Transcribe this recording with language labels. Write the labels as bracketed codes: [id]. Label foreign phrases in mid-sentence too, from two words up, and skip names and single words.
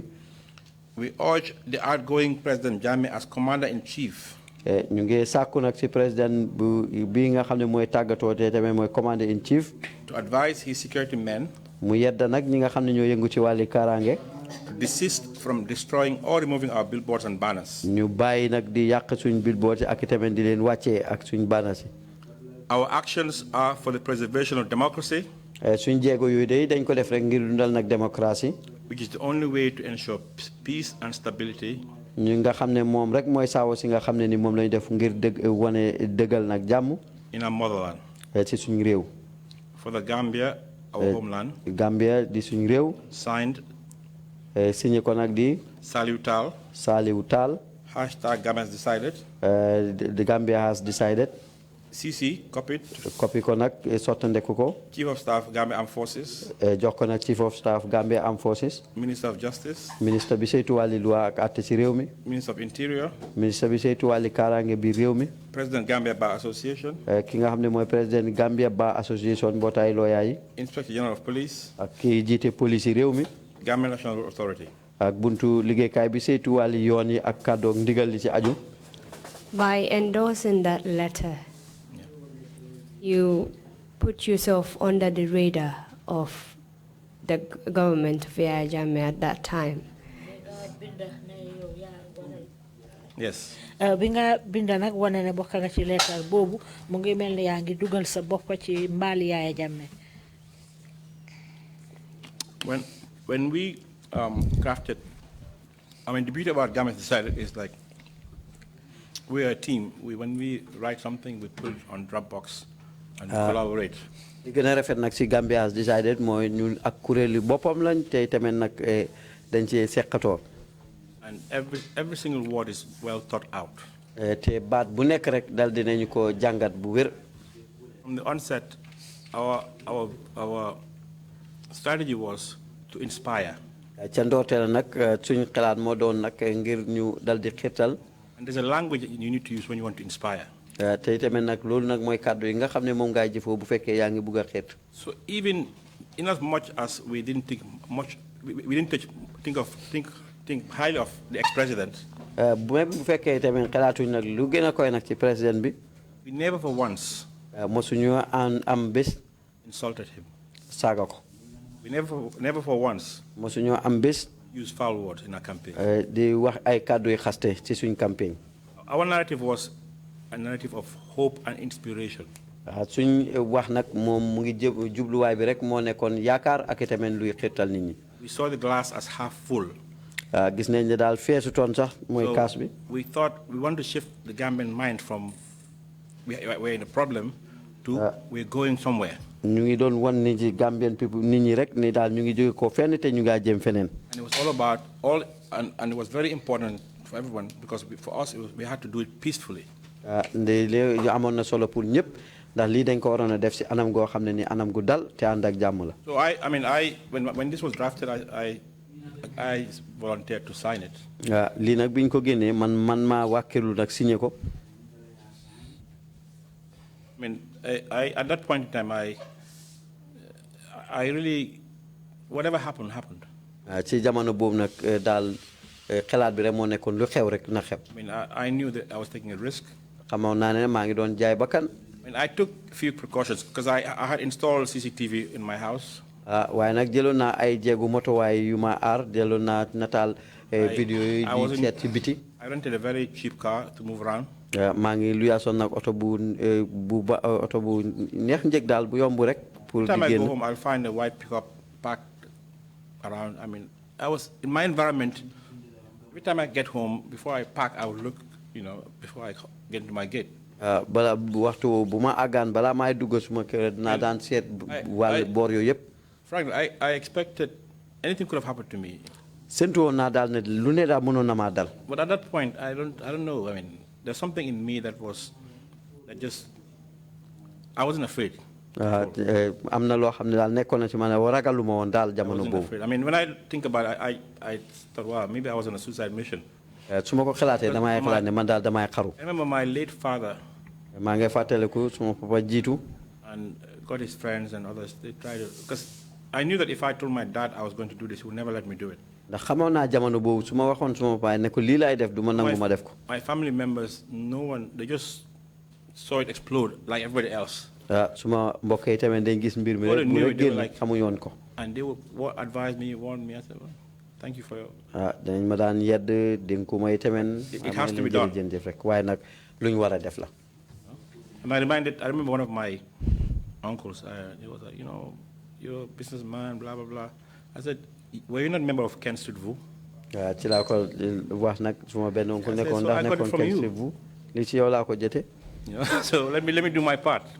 [en] We urge the outgoing President Jammeh as Commander-in-Chief [wo] ñu ngi sàkku nag ci président bi nga xam ne mooy tàggatoo te tamit mooy Commander-in-Chief [en] to advise his security men [wo] mu yedda nag ñi nga xam ne ñoo yëngu ci wàlli kaaraange [en] to desist from destroying or removing our billboards and banners. [wo] ñu bàyyi nag di yàq suñ billboards ak tamit di leen wàccee ak suñ banners yi. [en] Our actions are for the preservation of democracy, [wo] suñ jéego yooyu day dañ ko def rek ngir dundal nag démocratie. [en] which is the only way to ensure peace and stability. [wo] ñu nga xam ne moom rek mooy saawo si nga xam ne ni moom lañu def ngir wane dëggal nag jàmm. [en] In our motherland. [wo] ci suñ réew. [en] For the Gambia, our homeland. [wo] Gambia di suñ réew. [en] Signed. [wo] signé ko nag di. [en] Salieu Taal. [wo] Salieu Taal. [en] Hashtag Gambia has decided. The Gambia has decided. CC copied. [wo] Copy ko nag sottandeku ko. [en] Chief of Staff Gambia Armed Forces. [wo] jox ko nag Chief of Staff Gambia Armed Forces. [en] Minister of Justice. [wo] ministre bi saytu wàlli loi ak àtte ci réew mi. [en] Minister of Interior. [wo] ministre bi saytu wàlli kaaraange bi réew mi. [en] President Gambia Bar Association. [wo] ki nga xam ne mooy président Gambia Bar Association mbootaay looyaa yi. [en] Inspector General of Police. [wo] ak ki jiite police yi réew mi. [en] Gambia National Authority. [wo] ak buntu liggéeykaay bi saytu wàlli yoon yi ak kàddoog ndigal li ci aju. [en] By endorsing that letter, you put yourself under the radar of the government of Yahya Jammeh at that time. Yes. [wo] bi nga binda nag wane ne bokk nga ci leetar boobu mu ngi mel ni yaa ngi dugal sa bopp ci mbaali Yahya Jammeh. [en] When we crafted, I mean, the beauty about Gambia decided is like we're a team. When we write something, we put it on Dropbox and collaborate. [wo] li gën a rafet nag si Gambia has decided mooy ñun ak kuréeli boppam lañ te tamit nag dañ ci seqatoo. [en] And every single word is well thought out. [wo] te baat bu nekk rek dal dinañu ko jàngat bu wér. [en] From the onset, our strategy was to inspire. [wo] ca ndoorteel nag suñu xalaat moo doon nag ngir ñu dal di xirtal. [en] And there's a language that you need to use when you want to inspire. [wo] te tamit nag loolu nag mooy kàddu yi nga xam ne moom ngay jëfoo bu fekkee yaa ngi bugg a xirt. [en] So even in as much as we didn't think much we didn't think highly of the ex-president. [wo] bu fekkee tamit xalaatuñ nag lu gën a koy nag ci président bi. [en] We never for once [wo] mosuñu am bés. [en] insulted him. [wo] Saaga ko. [en] We never for once [wo] mosuñu am bés. [en] use foul words in our campaign. [wo] di wax ay kàddu yu xaste ci suñ campagne. [en] Our narrative was a narrative of hope and inspiration. [wo] suñ wax nag moom mu ngi jubluwaay bi rek moo nekkoon yaakaar ak itamit luy xirtal nit ñi. [en] We saw the glass as half full. [wo] gis nañ ne daal feesu toon sax mooy kaas bi. [en] We thought we want to shift the Gambian mind from we're in a problem to we're going somewhere. [wo] ñu ngi doon wan nit ñi [en] Gambian people [wo] nit ñi rek ni daal ñu ngi jóge ko fenn te ñu ngaa jëm feneen. [en] And it was all about and it was very important for everyone because for us we had to do it peacefully. [wo] léegi amoon na solo pour ñëpp ndax lii dañ ko waroon a def si anam goo xam ne ni anam gu dal te ànd ak jàmm la. [en] So when this was drafted I volunteered to sign it. [wo] lii nag biñ ko génnee man maa wàkkilu nag signé ko. [en] I mean, at that point in time, I really, whatever happened. [wo] ci jamono boobu nag daal xalaat bi rek moo nekkoon lu xew rek na xew. [en] I mean, I knew that I was taking a risk. [wo] xamoon naa ne maa ngi doon jaay bakkan. [en] I mean, I took a few precautions because I had installed CCTV in my house. [wo] waaye nag jëloon naa ay jéegu motowaay yu ma aar jëloon naa nataal vidéo yi di seet ci biti. [en] I rented a very cheap car to move around. [wo] maa ngi luyaasoon nag oto bu neex njëg daal bu yomb rek. pour di génn. [en] Every time I go home, I'll find a white pickup parked around. I mean, I was in my environment. Every time I get home, before I park, I would look, before I get into my gate. [wo] bala waxtu bu ma àggaan balaa maay dugg suma kër dinaa daan seet wàll boor yooyu yëpp. [en] Frankly, I expected anything could have happened to me. [wo] séntu woon naa daal ne lu ne daal mënoon na maa dal. [en] But at that point, I don't know. I mean, there's something in me that I wasn't afraid. [wo] am na loo xam ne daal nekkoon na ci man ragaluma woon daal jamono boobu. [en] I mean, when I think about it, I thought, wow, maybe I was on a suicide mission. [wo] su ma ko xalaatee damay xalaat ne man daal damay xaru. [en] I remember my late father. [wo] maa ngi fàttaliku suma papa jiitu. [en] And got his friends and others. They tried to, because I knew that if I told my dad I was going to do this, he would never let me do it. [wo] ndax xamoon naa jamono boobu su ma waxoon suma papa ne ko lii laay def du ma nangu ma def ko. [en] My family members, no one, they just saw it explode like everybody else. [wo] suma mbokk yi tamit dañ gis mbir mi rek mu rek génn xamuñu woon ko. [en] And they would advise me, warn me. I said, well, thank you for your. [wo] dañ ma daan yedd dénku may tamit. [en] It has to be done. [wo] jërëjëf rek waaye nag lu ñu war a def la. [en] And I remember one of my uncles. He was like, you're a businessman, blah blah blah. I said, were you not a member of Ken Street Vu? [wo] ci laa ko wax nag suma benn oncle nekkoon ndax nekkoon Ken Street Vu li ci yow laa ko jotee. [en] So let me do my part.